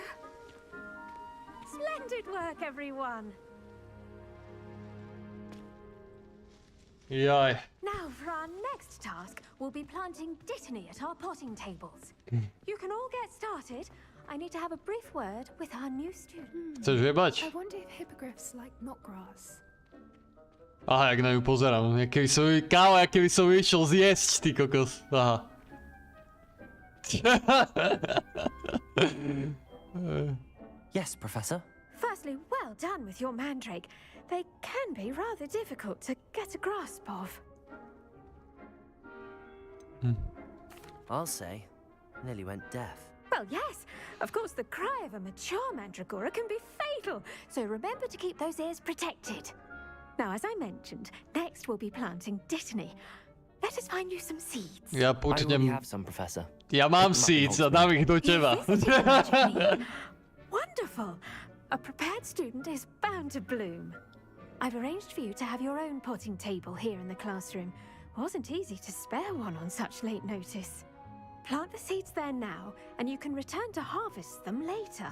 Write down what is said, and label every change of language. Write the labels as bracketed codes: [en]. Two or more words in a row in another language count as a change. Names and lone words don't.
[en] Splendid work, everyone. [sk] Jaj. [en] Now for our next task, we'll be planting dittany at our potting tables. You can all get started. I need to have a brief word with our new student. [sk] Chceš vyjebať? [en] I wonder if hippogriffs like knotgrass. [sk] Aha, jak na ňu pozerám. Kámo, jak keby som išiel zjesť, ty kokos. Aha. [en] Yes, Professor. Firstly, well done with your mandrake. They can be rather difficult to get a grasp of. I'll say, nearly went deaf. Well, yes. Of course, the cry of a mature mandragora can be fatal, so remember to keep those ears protected. Now, as I mentioned, next we'll be planting dittany. Let us find you some seeds. [sk] Ja [en] I already [sk] putnem... [en] have some, Professor. [sk] Ja mám seeds a dám ich do teba. [en] Wonderful. A prepared student is bound to bloom. I've arranged for you to have your own potting table here in the classroom. Wasn't easy to spare one on such late notice. Plant the seeds there now, and you can return to harvest them later.